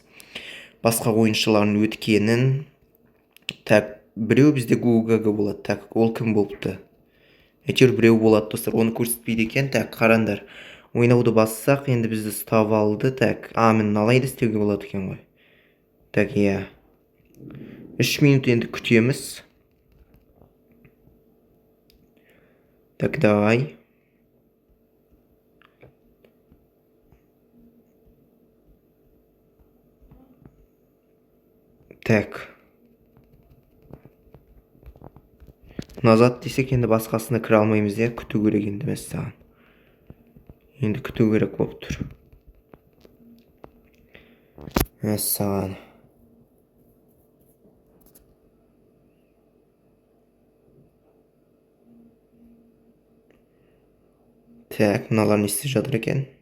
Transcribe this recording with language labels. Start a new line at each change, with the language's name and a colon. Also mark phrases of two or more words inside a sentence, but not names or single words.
Kazakh: Басқа ойыншылардың өткенін. Так, біреу бізде Гугага болады. Так, ол кім болыпты? Әйтеуір біреу болады достар, оны көрсетпейді екен. Так, қараңдар. Ойнауды бассақ, енді бізді ұстап алды. Так, мен алайда істеуге болады екен ғой. Так, 3 минут енді күтеміз.
Russian: Так, давай. Так.
Kazakh: Назад десек, енді басқасына кіре алмаймыз, күту керек енді мәссаған. Енді күту керек болып тұр. Мәссаған. Так, мыналар не істеп жатыр екен?